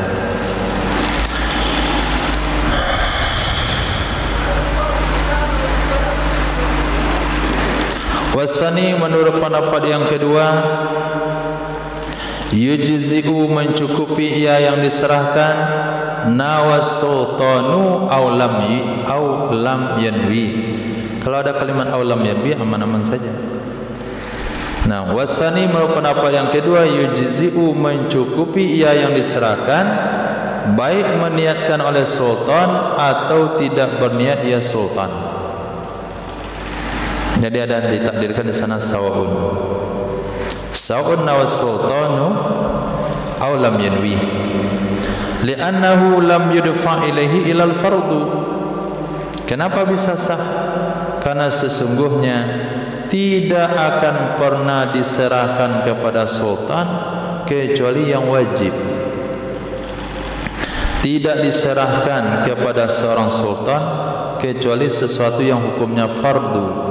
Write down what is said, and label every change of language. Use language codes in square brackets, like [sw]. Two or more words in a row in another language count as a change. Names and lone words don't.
[id] Wasani, menurut pendapat yang kedua, yujzi'u mencukupi ia yang diserahkan, [ar] نوى السلطان أو لم ينو. [id] Kalau ada kalimat [ar] أو لم ينو [id] aman-aman saja. Nah, wasani, menurut pendapat yang kedua, yujzi'u mencukupi ia yang diserahkan, baik meniatkan oleh sultan atau tidak berniat ia sultan. Jadi ada ditakdirkan di sana [ar] سواء نوى السلطان أو لم ينو، لأنه لم يدفع إليه إلا الفرض. [id] Kenapa bisa sah? Karena sesungguhnya tidak akan pernah diserahkan kepada sultan kecuali yang wajib. tidak diserahkan kepada seorang sultan kecuali sesuatu yang hukumnya fardu.